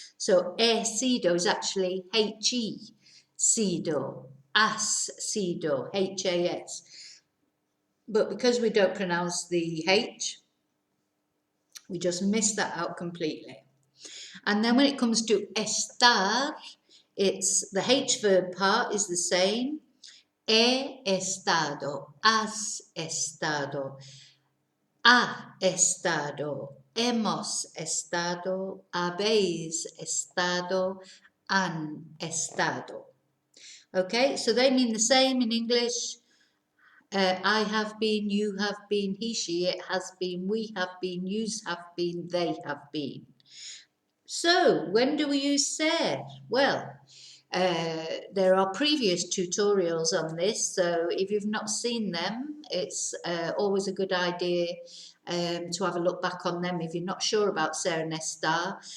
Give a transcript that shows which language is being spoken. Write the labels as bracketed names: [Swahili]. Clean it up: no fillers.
[English] So [Spanish] he sido [English] is actually [Spanish] he, sido, as sido, has. [English] But because we don't pronounce the H, we just miss that out completely. And then when it comes to estar, it's the H verb part is the same. [Spanish] He estado, has estado, ha estado, hemos estado, habéis estado, han estado. [English] Okay, so they mean the same in English. I have been, you have been, he, she, it has been, we have been, yous have been, they have been. So, when do we use ser? Well, there are previous tutorials on this, so if you've not seen them, it's always a good idea to have a look back on them if you're not sure about ser and estar.